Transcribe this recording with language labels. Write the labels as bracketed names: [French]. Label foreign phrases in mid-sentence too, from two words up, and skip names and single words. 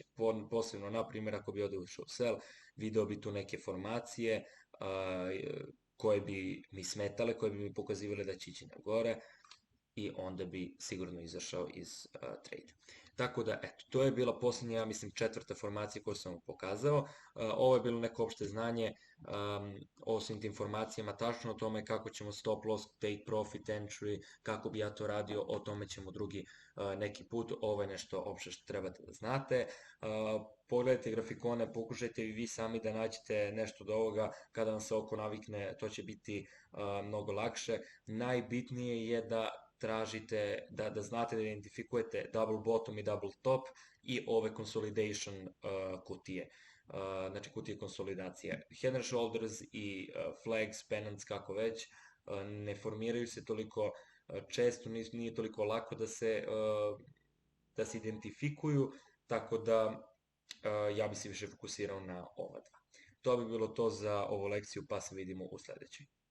[Serbian] Posebno, na primjer, ako bi ovde ušao sell, video bi tu neke formacije koje bi mi smetale, koje bi mi pokazivale da će ići na gore i onda bi sigurno izašao iz trade. Tako da, eto, to je bila poslednja, ja mislim, 4. formacija koju sam vam pokazao. Ovo je bilo neko opšte znanje o svim tim formacijama, tačno o tome kako ćemo [English] stop loss, take profit, entry, [Serbian] kako bi ja to radio, o tome ćemo drugi neki put. Ovo je nešto opšte što trebate da znate. Pogledajte grafikone, pokušajte i vi sami da nađete nešto od ovoga, kada vam se oko navikne, to će biti mnogo lakše. Najbitnije je da tražite da znate da identifikujete [English] double bottom [Serbian] i [English] double top [Serbian] i ove consolidation kutije. Znači kutije konsolidacije. [English] Head and shoulders i flags, [Serbian] pennants, kako već, ne formiraju se toliko često, nije toliko lako da se identifikuju, tako da ja bi se više fokusirao na ova dva. To bi bilo to za ovu lekciju, pa se vidimo u sledećoj.